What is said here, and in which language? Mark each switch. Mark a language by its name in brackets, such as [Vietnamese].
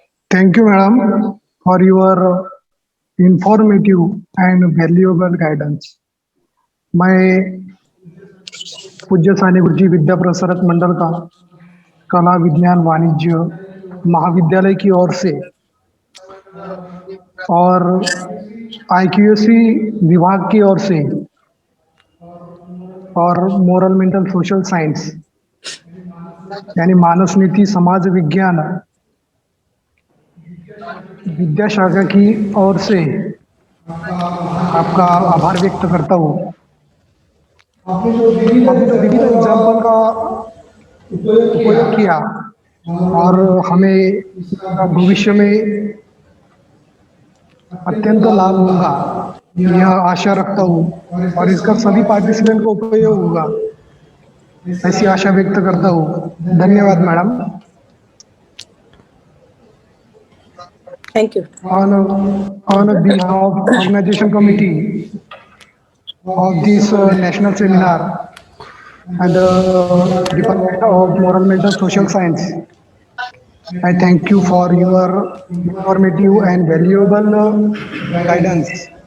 [English] Thank you, madam, for your informative and valuable guidance. [Hindi] मैं पूज्य साने गुरुजी विद्या प्रसारक मंडल का कला विज्ञान वाणिज्य महाविद्यालय की ओर से और IQAC विभाग की ओर से और मोरल मेंटल सोशल साइंस यानी मानस नीति समाज विज्ञान विद्याशाखा की ओर से आपका आभार व्यक्त करता हूँ। आपने जो विविध एग्जाम्पल का उपयोग किया और हमें भविष्य में अत्यंत लाभ होगा, यह आशा रखता हूँ और इसका सभी पार्टिसिपेंट को उपयोग होगा, ऐसी आशा व्यक्त करता हूँ। धन्यवाद madam. [English] Thank you. On behalf of organization committee of this national seminar and the Department of Moral Mental Social Science, I thank you for your informative and valuable guidance.